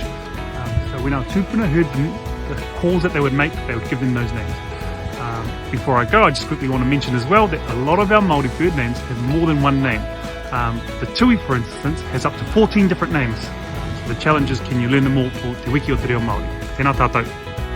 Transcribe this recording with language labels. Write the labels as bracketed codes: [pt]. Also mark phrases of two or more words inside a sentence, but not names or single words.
[en] So when our tupuna heard the calls that they would make, they would give them those names. Before I go, I just quickly want to mention as well that a lot of our Māori bird names have more than one name. The tui, for instance, has up to 14 different names. So the challenge is, can you learn them all for [mi] te wiki o te reo Māori? Tēnā tātou.